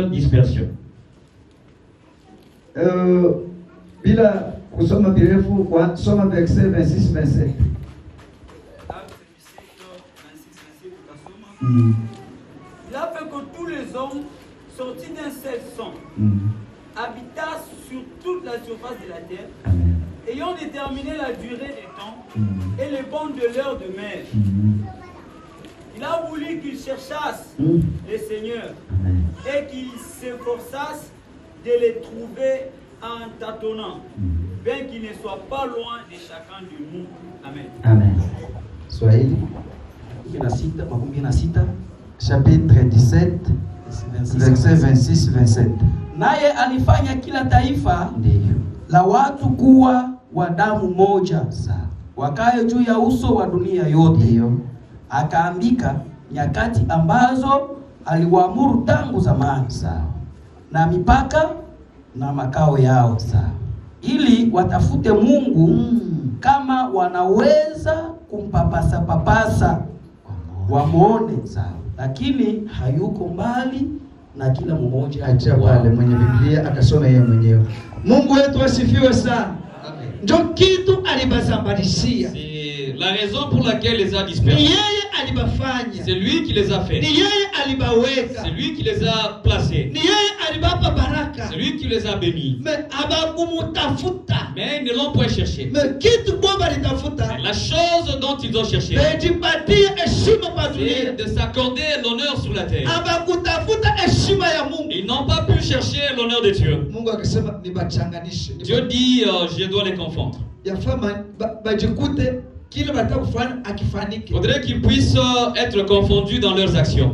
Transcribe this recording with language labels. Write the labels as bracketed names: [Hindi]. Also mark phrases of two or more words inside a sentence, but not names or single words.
[French] dispersion. [Swahili] Bila kusoma birefu kwa soma verset 26-27. [French] Il a fait que tous les hommes sortis d'un seul sang habitassent sur toute la surface de la terre, ayant déterminé la durée des temps et les bornes de l'heure de mer. Il a voulu qu'ils cherchassent les seigneurs et qu'ils s'efforçassent de les trouver en tâtonnant, bien qu'ils ne soient pas loin de chacun de nous. Amen. Amen. Swahili chapitre 17 verset 26-27. [Swahili] Naye alifanya kila taifa la watu kuwa wa damu moja, wakae juu ya uso wa dunia yote. Akaandika nyakati ambazo aliwaamuru tangu zamani, na mipaka na makao yao, ili watafute Mungu kama wanaweza kumpapasa papasa wamuone, lakini hayuko mbali na kila mmoja. Acha pale mwenye Biblia akasome yeye mwenyewe. Mungu wetu asifiwe sana. Ndio kitu alibasambalishia. [French] C'est la raison pour laquelle les a dispersés. [Swahili] Yeye alibafanya. [French] C'est lui qui les a fait. [Swahili] Ni yeye alibaweka. [French] C'est lui qui les a placés. [Swahili] Ni yeye alibapa baraka. [French] C'est lui qui les a bénis. [Swahili] Mais abakumutafuta. [French] Mais ils ne l'ont point cherché. [Swahili] Mais kitu bomba litafuta. [French] La chose dont ils ont cherché, c'est de s'accorder l'honneur sur la terre. Ils n'ont pas pu chercher l'honneur de Dieu. Dieu dit, je dois les confondre. Il faudrait qu'ils puissent être confondus dans leurs actions.